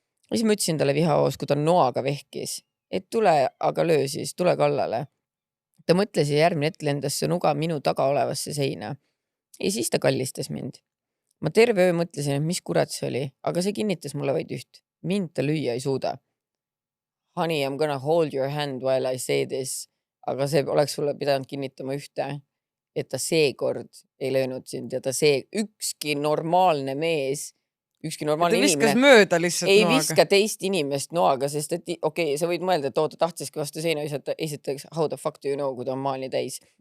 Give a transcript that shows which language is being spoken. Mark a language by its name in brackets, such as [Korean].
[Estonian] Ja siis ma ütlesin talle vihahoos, kui ta noaga vehkis, et tule, aga löö siis, tule kallale. Ta mõtles ja järgmine hetk lendas see nuga minu taga olevasse seina. Ja siis ta kallistas mind. Ma terve öö mõtlesin, et mis kurat see oli, aga see kinnitas mulle vaid üht. Mind ta lüüa ei suuda. [English] Honey, I'm gonna hold your hand while I say this. [Estonian] Aga see oleks sulle pidanud kinnitama ühte, et ta seekord ei löönud sind ja ta ükski normaalne mees, ükski normaalne inimene viskas mööda lihtsalt ei noaga. viska teist inimest noaga, sest et okei, sa võid mõelda, et ta tahtiski vastu seina, esiteks, [English] how the fuck do you know, [Estonian] kui ta on maani täis.